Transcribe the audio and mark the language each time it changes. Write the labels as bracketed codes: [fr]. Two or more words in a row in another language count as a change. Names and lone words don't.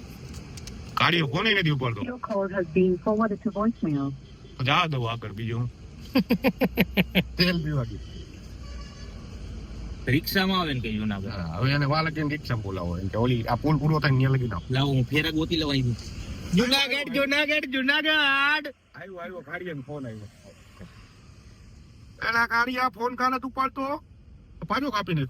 [gu] ગાડીઓ કોને નથી ઉપાડતો? [en] Your call has been forwarded to voicemail. [gu] જા દો આગળ બીજું. તેલ પીવા ગયો. રિક્ષામાં આવે ને કઈ જુનાગઢ હા, હવે એને વાલા કે રિક્ષા બોલાવો એમ કે ઓલી આ પુલ પૂરો થાય ને ત્યાં લગી નાખો. લાવો હું ફેરા ગોતી લઉં આવી જુનાગઢ જુનાગઢ જુનાગઢ આવ્યો કાઢીએ ફોન આવ્યો. એલા કાઢીયા ફોન કાને તું પાડતો પાછો કાપી નાખો.